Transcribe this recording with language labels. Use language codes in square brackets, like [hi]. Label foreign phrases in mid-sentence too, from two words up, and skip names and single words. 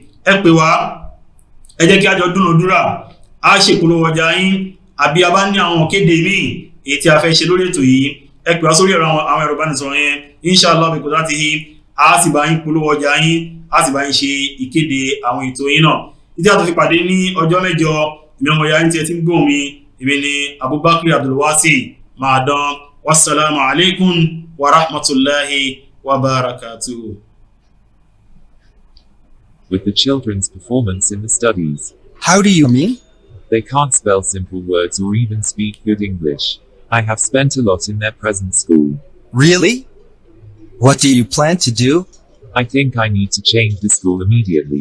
[yo] Ẹ pè wá, ẹ jẹ́ kí a jọ dúnàdúrà, a ṣe ìpolówó ọjà yín àbí a bá ní àwọn kéde míì èyí tí a fẹ́ ṣe lórí ètò yìí, ẹ pè wá sórí àwọn ẹ̀rọ ìbánisọ̀rọ̀ yẹn, inshallah bí kò láti yí a sì bá yín polówó ọjà yín, a sì bá yín ṣe ìkéde àwọn ètò yín náà. Ìdí àtọ́ fi pàdé ní ọjọ́ mẹ́jọ, ìmọ̀ ọmọ ìyá yín tí ẹ ti ń gbóhùn mi, èmi ni Abubakar Abdulwasi Maadan. [ar] والسلام عليكم ورحمة الله وبركاته. [en] With the children's performance in the studies. How do you mean? They can't spell simple words or even speak good English. I have spent a lot in their present school. Really? What do you plan to do? I think I need to change the school immediately.